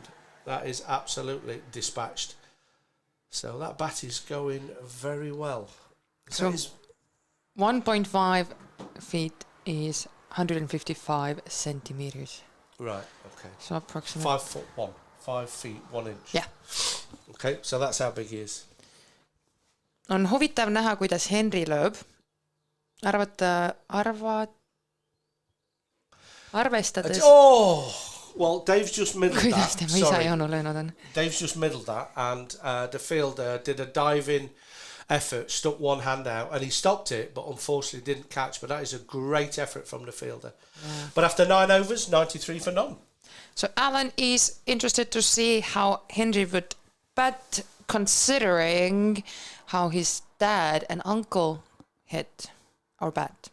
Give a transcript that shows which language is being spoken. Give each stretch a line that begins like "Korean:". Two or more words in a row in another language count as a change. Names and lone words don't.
English: That is absolutely dispatched. So that bat is going very well. So 1.5 feet is 155 centimeters. Right. Okay. So approximately 5 foot 1. 5 feet 1 inch. Yeah. Okay, so that's how big he is.
Estonian: On huvitav näha, kuidas Henry lööb. Arvestades.
English: Oh! Well, Dave's just middled
Estonian: Kuidas
English: that.
Estonian: tema isa Jaanu löönud on?
English: Dave's just middled that, and the fielder did a diving effort, stuck one hand out, and he stopped it, but unfortunately didn't catch. But that is a great effort from the fielder. Yeah. But after 9 overs, 93 for none. So Alan is interested to see how Henry would bat, considering how his dad and uncle hit or bat.